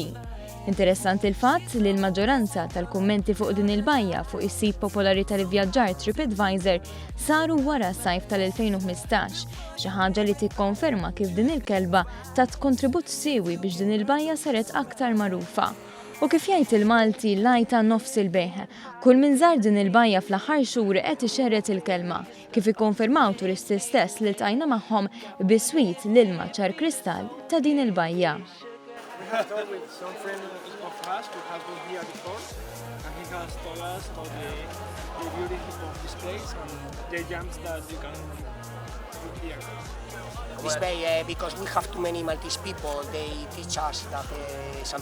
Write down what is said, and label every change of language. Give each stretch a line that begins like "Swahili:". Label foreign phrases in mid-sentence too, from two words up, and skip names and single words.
Maltese: Interessanti il-fatt li l-maġġoranza tal-kummenti fuq din il-bajja fuq is-sit popolari tal-ivvjaġġar TripAdvisor saru wara s-sajf tal-2015, xi ħaġa li tikkonferma kif din il-kelba tat kontribut siewi biex din il-bajja saret aktar magħrufa. U kif jgħid il-Malti lajta nofs il-beħ, kull min żar din il-bajja fl-aħħar xhur qed ixerret il-kelma, kif ikkonfermaw turisti stess li ltqajna magħhom biswit l-ilma ċar kristall ta' din il-bajja.
English: We have talked with some friend of us who has been here before, and he has told us about the beauty of this place and the jams that you can do here. This bay, because we have too many Maltese people, they teach us that St.